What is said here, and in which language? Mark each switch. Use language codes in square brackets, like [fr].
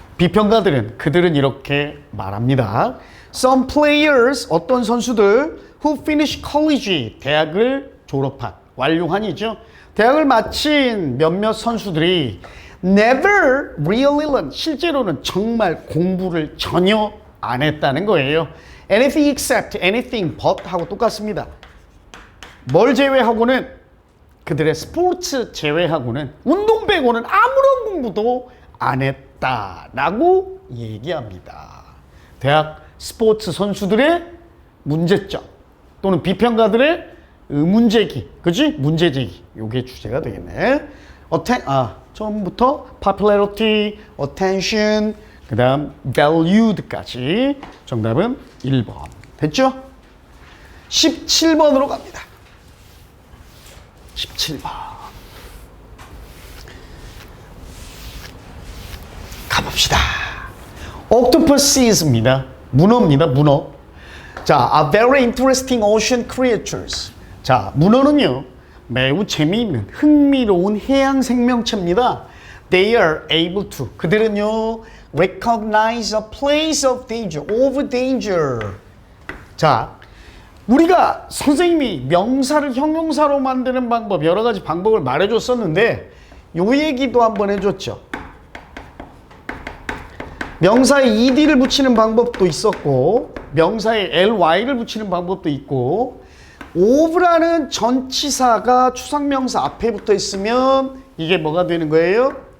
[ko] 비평가들은, 그들은 이렇게 말합니다. [en] Some players, [ko] 어떤 선수들 [en] who finish college, [ko] 대학을 졸업한, 완료한이죠. 대학을 마친 몇몇 선수들이 [en] never really learn, [ko] 실제로는 정말 공부를 전혀 안 했다는 거예요. [en] Anything except, anything but [ko] 하고 똑같습니다. 뭘 제외하고는, 그들의 스포츠 제외하고는, 운동 빼고는 아무런 공부도 안 했다라고 얘기합니다. 대학 스포츠 선수들의 문제점 또는 비평가들의 문제기, 그지? 문제제기. 요게 주제가 되겠네. 처음부터 popularity, attention, 그 다음 valued까지. 정답은 1번. 됐죠? 17번으로 갑니다. 17번. 가봅시다. octopus입니다. 문어입니다. 문어. [en] 자, a very interesting ocean creatures. [ko] 자, 문어는요, 매우 재미있는, 흥미로운 해양 생명체입니다. [en] They are able to. [ko] 그들은요, [en] recognize a place of danger, of danger. [ko] 자, 우리가 선생님이 명사를 형용사로 만드는 방법, 여러 가지 방법을 말해줬었는데, 요 얘기도 한번 해줬죠. 명사에 ed를 붙이는 방법도 있었고, 명사에 ly를 붙이는 방법도 있고, of라는 전치사가 추상명사 앞에 붙어 있으면 이게 뭐가 되는 거예요?